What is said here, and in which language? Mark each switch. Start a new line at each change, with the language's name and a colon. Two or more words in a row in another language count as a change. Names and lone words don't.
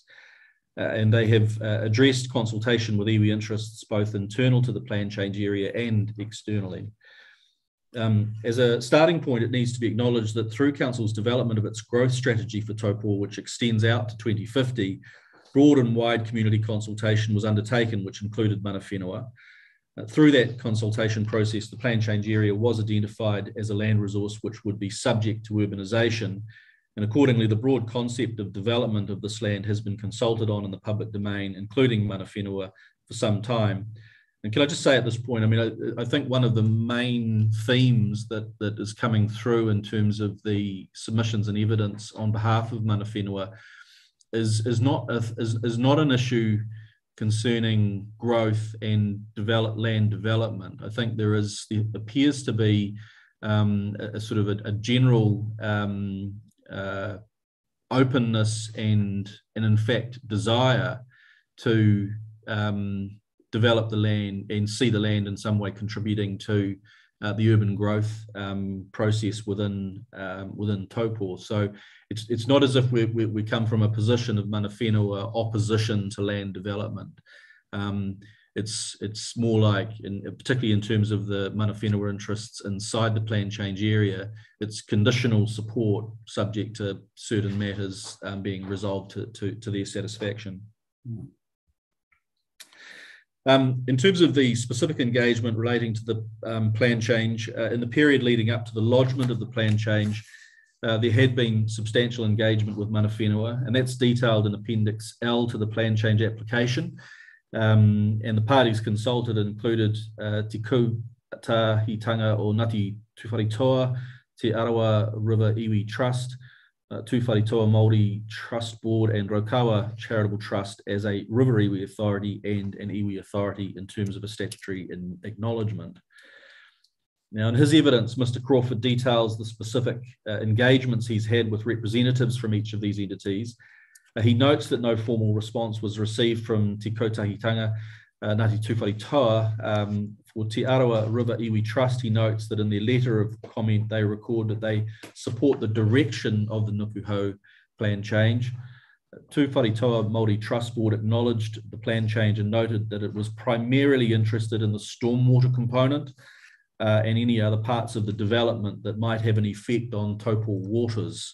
English: And they have addressed consultation with iwi interests both internal to the plan change area and externally. As a starting point, it needs to be acknowledged that through Council's development of its growth strategy for Taupō, which extends out to 2050, broad and wide community consultation was undertaken, which included
Māori: mana whenua.
English: Through that consultation process, the plan change area was identified as a land resource which would be subject to urbanisation, and accordingly the broad concept of development of this land has been consulted on in the public domain, including
Māori: mana whenua,
English: for some time. And can I just say at this point, I mean, I think one of the main themes that is coming through in terms of the submissions and evidence on behalf of
Māori: mana whenua
English: is not an issue concerning growth and land development. I think there appears to be a sort of a general openness and in fact desire to develop the land and see the land in some way contributing to the urban growth process within Taupō. So it's not as if we come from a position of
Māori: mana whenua
English: opposition to land development. It's more like, particularly in terms of the
Māori: mana whenua
English: interests inside the plan change area, it's conditional support subject to certain matters being resolved to their satisfaction. In terms of the specific engagement relating to the plan change, in the period leading up to the lodgement of the plan change, there had been substantial engagement with
Māori: mana whenua,
English: and that's detailed in Appendix L to the plan change application. And the parties consulted included Te Kūtahitanga o Ngāti Tuwharetoa, Te Arawa River Iwi Trust, Tuwharetoa Māori Trust Board, and Raukawa Charitable Trust as a River Iwi Authority and an Iwi Authority in terms of a statutory acknowledgement. Now, in his evidence, Mr. Crawford details the specific engagements he's had with representatives from each of these entities. He notes that no formal response was received from Te Kūtahitanga Ngāti Tuwharetoa. For Te Arawa River Iwi Trust, he notes that in their letter of comment, they record that they support the direction of the Nukuhau plan change. Tuwharetoa Māori Trust Board acknowledged the plan change and noted that it was primarily interested in the stormwater component and any other parts of the development that might have an effect on Taupō waters.